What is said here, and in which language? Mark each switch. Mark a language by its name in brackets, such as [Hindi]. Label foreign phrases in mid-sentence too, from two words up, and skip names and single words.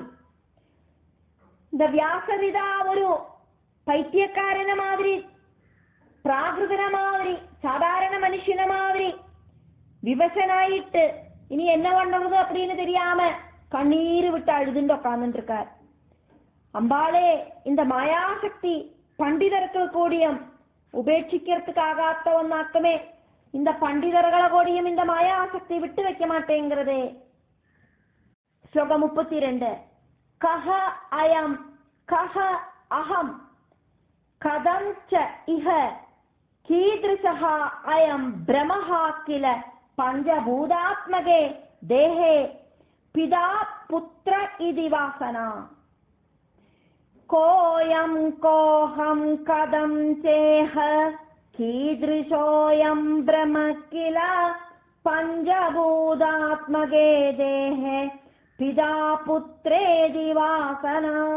[Tamil] இந்த வியாசரிதா ஒரு பைத்தியக்காரன மாதிரி பிராகிருதன மாதிரி சாதாரண மனுஷன மாதிரி விவசனாயிட்டு இனி என்ன பண்றது அப்படின்னு தெரியாம கண்ணீர் விட்டு அழுதுண்டு உட்கார்ந்துட்டு இருக்கார். அம்பாளே இந்த மாயாசக்தி பண்டிதருக்கு கூடியும் உபேட்சிக்கிறதுக்காகாத்த ஒன்னாக்குமே இந்த பண்டிதர்களை கூடியும் இந்த மாயாசக்தி விட்டு வைக்க மாட்டேங்கிறதே. ஸ்லோகம் 32. [Sanskrit] कः अयं कः अहं कथं च इह कीदृशः अयं प्रमः किल पञ्चभूतात्मके देहे पिता पुत्र इति वासना. कोऽयं कोऽहं कथं चेह कीदृशोऽयं प्रम किल पञ्चभूतात्मके देहे पिता पुत्रेति वासना.